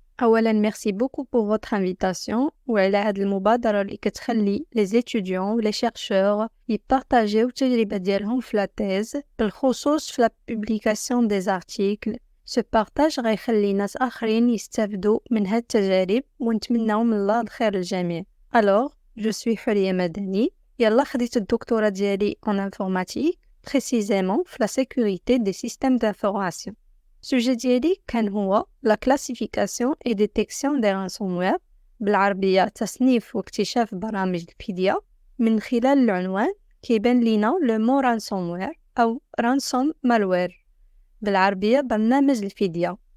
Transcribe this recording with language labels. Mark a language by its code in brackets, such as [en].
[ar] أولاً [fr] merci beaucoup pour votre invitation [ar] وعلى هاد المبادرة اللي كتخلي [fr] les étudiants و les chercheurs [ar] يبارطاجيو التجربة ديالهم في [fr] la thèse [ar] بالخصوص في [fr] la publication des articles. Ce partage [ar] غيخلي ناس آخرين يستافدوا من هاد التجارب ونتمناو من الله الخير للجميع. [fr] Alors, je suis حورية مدني. [ar] يلا خديت الدكتوراه ديالي [fr] en informatique, précisément في la sécurité des systèmes d'information. [ar] السوجي ديالي كان هو [fr] la classification et détection des ransomware، [ar] بالعربية تصنيف واكتشاف برامج الفدية. من خلال العنوان كيبان لينا [fr] le mot ransomware [ar] أو ransom malware، بالعربية برنامج الفدية.